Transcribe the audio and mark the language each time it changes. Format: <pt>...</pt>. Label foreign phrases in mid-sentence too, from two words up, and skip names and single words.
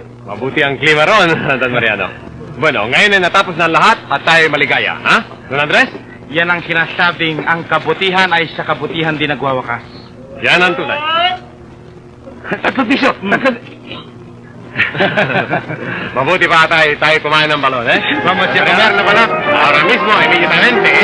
<tl>Mabuti ang klima ron, Don Mariano. Bueno, ngayon ay natapos na ang lahat at tayo maligaya, ha? Don Andres? Yan ang sinasabing ang kabutihan ay sa kabutihan din nagwawakas. Yan ang tunay. Tagpapiso! Mabuti pa tayo kumain ng balon, eh?</tl> <es>Vamos a</es> <tl>comer na pala.</tl> <es>Ahora mismo,</es> <tl>ay medyo tayo.</tl>